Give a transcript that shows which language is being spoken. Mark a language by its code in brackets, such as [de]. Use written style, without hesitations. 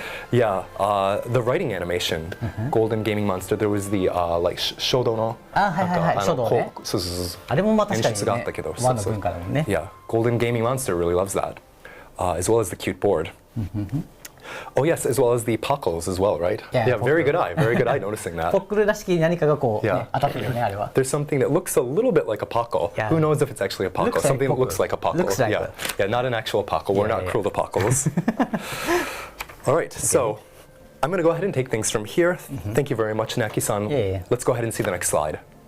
[en] Yeah, the writing animation, Golden Gaming Monster, there was the like shodo no. [ja] 書道ね。あれもまあ確かにね、和の文化だもんね。 [en] Yeah, Golden Gaming Monster really loves that, as well as the cute board. Oh yes, as well as the pockles as well, right? Yeah, very good eye noticing that. [ja] ポックルらしき何かがこう、ね、当たってるよねあれは。 [en] There's something that looks a little bit like a pockle. Who knows if it's actually a pockle? Something that looks like a pockle. Yeah, not an actual pockle. We're not cruel to pockles. All right, so I'm going to go ahead and take things from here. Thank you very much, Knacky-san. Let's go ahead and see the next slide.